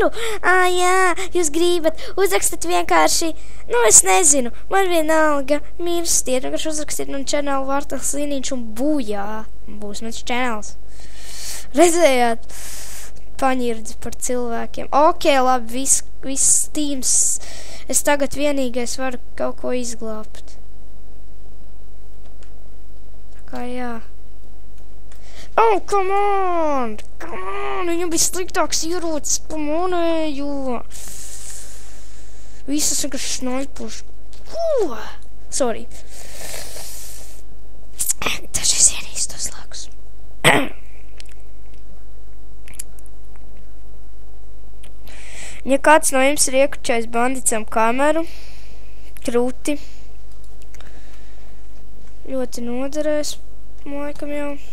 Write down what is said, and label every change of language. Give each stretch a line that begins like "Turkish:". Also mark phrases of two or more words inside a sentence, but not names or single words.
Latvian: Jā, jūs gribat, uzrakstat vienkārši, nu es nezinu, man vienalga, mirstiet, vienkārši uzrakstiet manu channelu Vārtals Liniņš un bujā, būs mans channels. Redzējāt? Paņirdzi par cilvēkiem. Ok, labi, viss tīms, es tagad vienīgais varu kaut ko izglābt. Tā kā jā.
English: Oh, come on!
Latvian: Viņam bija sliktāks ierocis, pamonēju. Visas vienkārši snaipuši. Sorry. Dažreiz ienīst tos lakus. Ja kāds no jums ir iekučējis bandicam kameru, krūti, ļoti noderēs, laikam jau.